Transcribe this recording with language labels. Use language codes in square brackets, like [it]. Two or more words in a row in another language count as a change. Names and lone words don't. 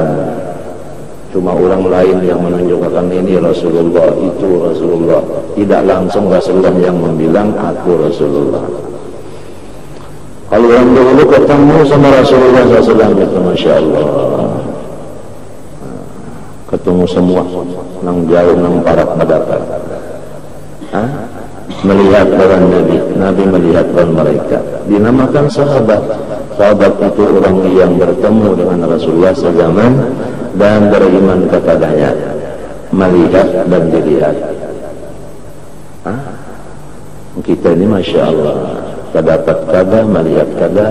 [id] Cuma orang lain yang menunjukkan ini Rasulullah, itu Rasulullah. Tidak langsung Rasulullah yang membilang aku Rasulullah. Kalau orang dulu ketemu sama Rasulullah SAW itu [ar] ما شاء الله, [bjn] ketemu semua, nang jauh, nang parak mendapat, melihat lawan Nabi melihat lawan mereka. [id] Dinamakan sahabat. Sahabat itu orang yang bertemu dengan Rasulullah sezaman dan beriman kepadanya, melihat dan dilihat. [bjn] Kita ini [ar] ما شاء الله, [bjn] terdapat kada, melihat kada.